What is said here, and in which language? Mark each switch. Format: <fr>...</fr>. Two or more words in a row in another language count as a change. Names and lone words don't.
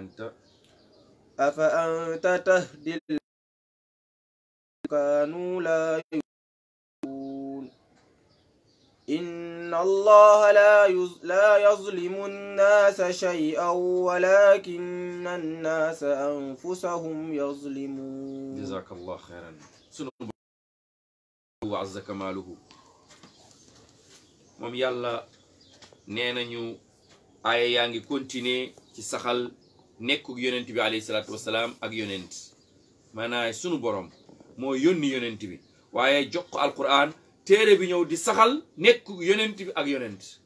<ar>أفأنت تهدي كانوا لا يبصرون إن الله لا يظلم الناس شيئا ولكن الناس أنفسهم يظلمون جزاك الله خيرا</ar> <wo>sunu</wo> <ar>وعز كماله</ar> <wo>moom yàlla nee nañu aaya yaa ngi continuer ci saxal nekkug yonent bi</wo> <ar>عليه الصلاة والسلام</ar> <wo>ak yonent maanaam sunu borom moo yónni yonent bi waaye jox ko alquran téere bi ñëw di saxal nekkug yonent bi ak yonent</wo>